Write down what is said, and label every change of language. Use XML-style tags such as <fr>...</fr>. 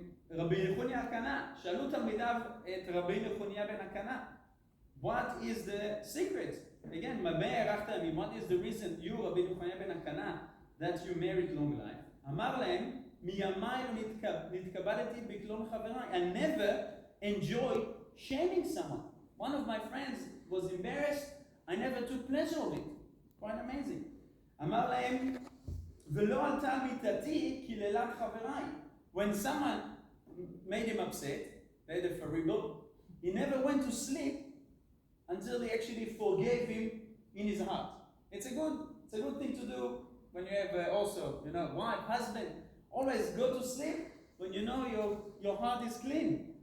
<he>רבי נחוניה הקנה, שאלו תלמידיו את רבי נחוניה בן הקנה,</he> <en>what is the secret?</en> <he>Again, במה הארכת ימים?</he> <en>What is the reason you, רבי נחוניה בן הקנה, that you married long life?</en> <he>אמר להם, מימיי לא נתכבדתי בקלון חבריי.</he> <en>I never enjoyed shaming someone. One of my friends was embarrassed. I never took pleasure of it. Quite amazing.</en> <he>אמר להם, ולא עלתה מיטתי קללת חבריי.</he> <en>When someone made him upset, made a faribel, he never went to sleep until he actually forgave him in his heart. It's a good thing to do when you have also, wife, husband. Always go to sleep when you know your heart is clean.</en>